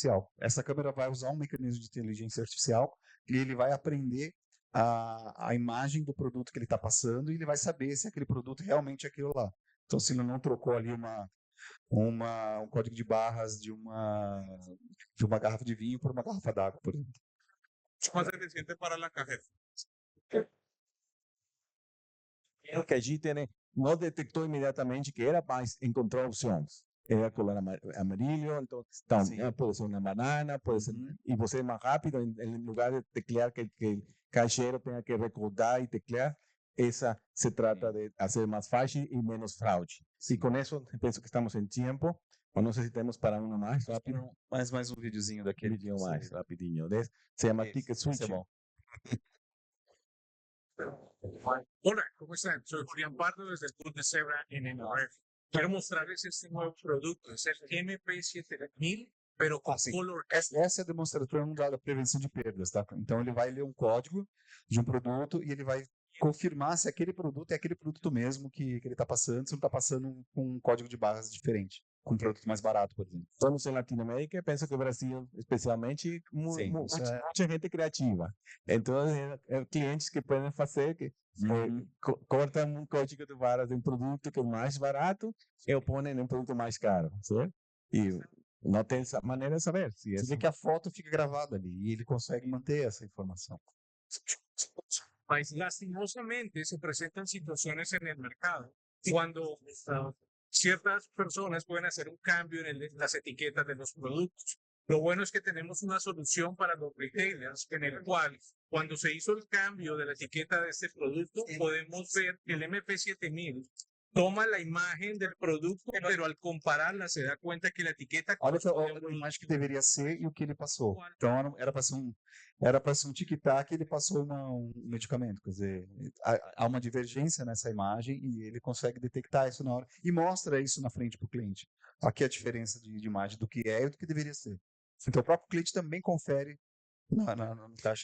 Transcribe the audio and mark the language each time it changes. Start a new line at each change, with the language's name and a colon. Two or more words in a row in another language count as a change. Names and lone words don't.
Portuguese: Essa câmera vai usar um mecanismo de inteligência artificial e ele vai aprender a imagem do produto que ele está passando e ele vai saber se aquele produto realmente é aquilo lá. Então, se ele não trocou ali um código de barras de uma garrafa de vinho por uma garrafa d'água, por exemplo.
Spanish: Más eficiente para la cajera.
Portuguese: O que a gente não detectou imediatamente que era, mas encontrou opções.
Spanish: Era color amarillo,
Portuguese: então pode ser uma banana, pode ser, e você é mais rápido, em lugar de teclear que
Spanish: el cajero
Portuguese: tenha que recordar e teclear, essa se trata de fazer mais fácil e menos fraude. E com isso, penso que estamos em tempo. Eu não sei se temos para um mais rápido. Mais um videozinho Um daquele. vídeo mais rapidinho. Se chama Ticket Switch. É bom.
Spanish: Hola, ¿cómo están? Soy Julián Pardo desde el Club de Zebra en NRF. Quiero mostrarles este nuevo producto, es el MP7000, pero con color.
Portuguese: Essa é a demonstração da prevenção de perdas, tá? Então ele vai ler um código de um produto e ele vai confirmar se aquele produto é aquele produto mesmo que ele está passando, se não está passando com um código de barras diferente, com um produto mais barato, por exemplo. Estamos em Latinoamérica, penso que o Brasil, especialmente, muita gente criativa. Então, clientes que podem fazer, que cortam um código de barras de um produto que é mais barato e o põem em um produto mais caro, certo? E não tem essa maneira de saber. Você vê que a foto fica gravada ali e ele consegue manter essa informação.
Spanish: Mas lastimosamente se presentan situaciones en el mercado cuando ciertas personas pueden hacer un cambio en las etiquetas de los productos. Lo bueno es que tenemos una solución para los retailers en el cual cuando se hizo el cambio de la etiqueta de este producto podemos ver que el MP7000 toma la imagen del producto, pero al compararla se da cuenta que la etiqueta...
Portuguese: Olha a imagem que deveria ser e o que ele passou. Então era para ser um tic-tac e ele passou um medicamento. Quer dizer, há uma divergência nessa imagem e ele consegue detectar isso na hora e mostra isso na frente para o cliente. Aqui é a diferença de imagem do que é e do que deveria ser. Então o próprio cliente também confere na taxa.